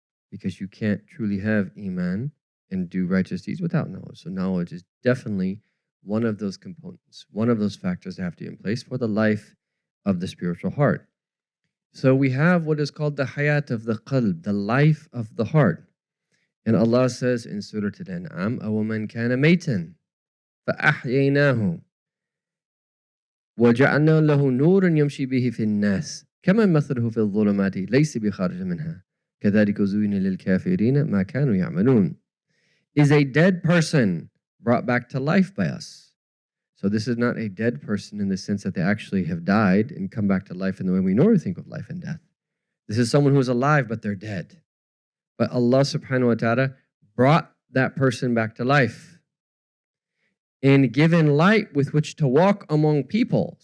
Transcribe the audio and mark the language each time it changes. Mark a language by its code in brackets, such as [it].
[en] Because you can't truly have iman and do righteous deeds without knowledge. So knowledge is definitely one of those components, one of those factors that have to be in place for the life of the spiritual heart. So we have what is called the hayat of the qalb, the life of the heart. [ar] And Allah says in Surah Al-An'am, أَوَمَنْ كَانَ مَيْتًا فَأَحْيَيْنَاهُ وَجَعَلْنَا لَهُ نُورًا يَمْشِي بِهِ فِي النَّاسِ كَمَنْ مَثَلُهُ فِي الظُّلُمَاتِ لَيْسَ بِخَارِجٍ مِنْهَا كَذَلِكَ زُيِّنَ لِلْكَافِرِينَ مَا كَانُوا يَعْمَلُونَ. [en] Is a dead person brought back to life by us? So this is not a dead person in the sense that they actually have died and come back to life in the way we normally think of life and death. This is someone who is alive, but they're dead. But Allah subhanahu wa ta'ala brought that person back to life and given light with which to walk among people.